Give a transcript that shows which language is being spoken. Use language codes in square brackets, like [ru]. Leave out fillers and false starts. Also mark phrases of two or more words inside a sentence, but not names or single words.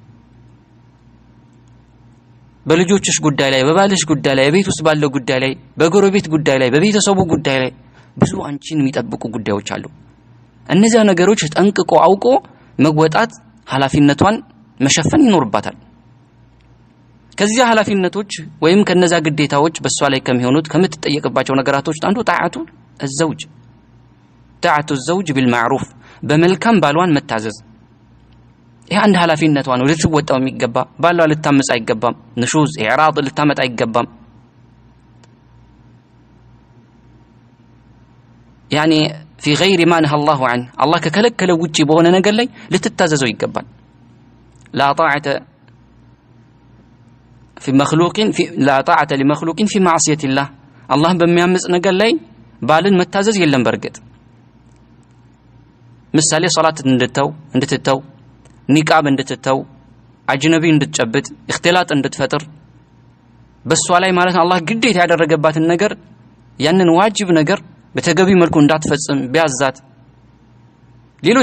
[am] በልጆችሽ ጉዳይ ላይ፣ በባልሽ ጉዳይ ላይ፣ በቤት ውስጥ ባለው ጉዳይ ላይ፣ በጎረቤት ጉዳይ ላይ፣ በቤተሰቡ ጉዳይ ላይ ብዙ አንቺን የሚጠብቁ ጉዳዮች አሉ። እነዚያ ነገሮች ጠንቅቆ አውቆ መወጣት ኃላፊነቷን መሸፈን ይኖርባታል። ከዚያ ኃላፊነቶች ወይም ከነዛ ግዴታዎች በሷ ላይ ከሚሆኑት ከምትጠየቅባቸው ነገራቶች አንዱ ጣዓቱ [ar] الزوج بالمعروف [am] በመልካም ባሏን መታዘዝ። ይሄ አንድ ኃላፊነቷ ነው ልትወጣው የሚገባ። ባሏ ልታመጽ አይገባም። [ar] نشوز إعراض [am] ልታመጣ አይገባም። [ar] يعني في غير ما نهى الله عنه [am] الله ከከለከለው ውጪ በሆነ ነገር ላይ ልትታዘዘው ይገባል። لا [ar] طاعة لمخلوق في معصية الله [am] الله በሚያምጽ ነገር ላይ ባልን መታዘዝ የለም። በርግጥ ምሳሌ ሶላት እንድትተው ኒቃብ እንድትተው አጅነቢ እንድትጨብጥ እክትላጥ እንድትፈጥር በሷ ላይ ማለት አላህ ግዴታ ያደረገባትን ነገር ያንን ዋጅብ ነገር በተገቢ መልኩ እንዳትፈጽም ቢያዛት፣ ሌሎች